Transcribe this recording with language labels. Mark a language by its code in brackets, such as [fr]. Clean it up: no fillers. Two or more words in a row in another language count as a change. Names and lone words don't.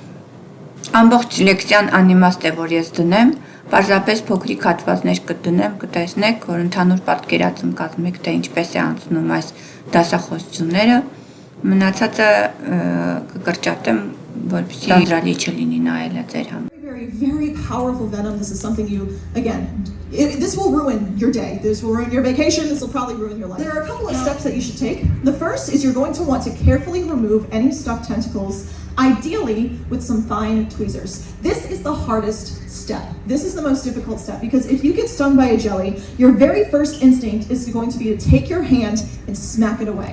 [hy] Ամբողջ լեկցիան անիմաստ է, որ ես դնեմ, պարզապես փոքրիկ հատվածներ կդնեմ, կտեսնեք, որ ընդհանուր պատկերացում կազմեք, թե ինչպես է անցնում այս դասախոսությունները, մնացածը կկրճատեմ, որպեսզի դանդրալի չլինի նայելը ձեր համար։ [en] Very powerful venom. This is something you, again, this will ruin your day. This will ruin your vacation. This will probably ruin your life. There are a couple of steps that you should take. The first is you're going to want to carefully remove any stuck tentacles, ideally with some fine tweezers. This is the hardest step. This is the most difficult step because if you get stung by a jelly, your very first instinct is going to be to take your hand and smack it away.